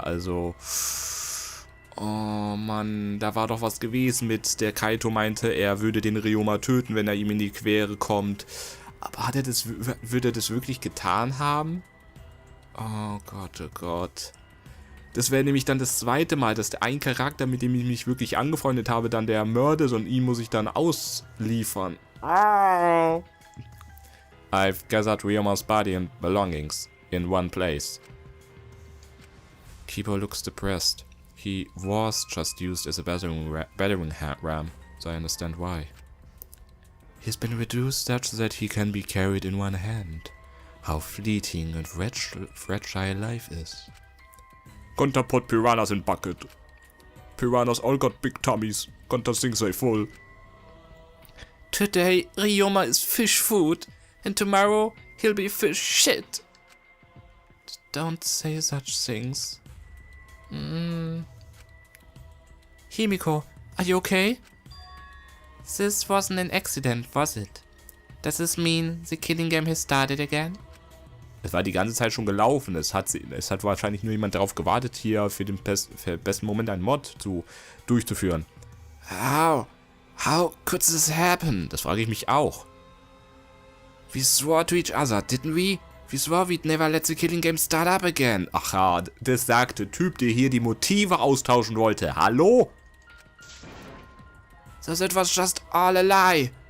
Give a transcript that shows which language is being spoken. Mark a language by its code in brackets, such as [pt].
[de] Also, oh Mann, da war doch was gewesen mit, der Kaito meinte, er würde den Ryoma töten, wenn er ihm in die Quere kommt. Aber würde er das wirklich getan haben? Oh Gott, oh Gott. Das wäre nämlich dann das zweite Mal, dass der ein Charakter, mit dem ich mich wirklich angefreundet habe, dann der Mörder ist und ihn muss ich dann ausliefern. [en] I've gathered Ryoma's body and belongings in one place. Kibo looks depressed. He was just used as a battering ram, so I understand why. He's been reduced such that he can be carried in one hand. How fleeting and fragile life is. Gunter put piranhas in bucket. Piranhas all got big tummies. Gunter thinks they full. Today, Ryoma is fish food, and tomorrow he'll be fish shit. Don't say such things. Himiko, are you okay? This wasn't an accident, was it? Does this mean the killing game has started again? [de] Es war die ganze Zeit schon gelaufen. Es hat wahrscheinlich nur jemand darauf gewartet, hier für den besten Moment einen Mod durchzuführen. [en] How could this happen? [de] Das frage ich mich auch. [en] We swore to each other, didn't we? We swore we'd never let the killing game start up again. [de] Ach ja, das sagte Typ, der hier die Motive austauschen wollte. Hallo? [en] So that was just all a lie.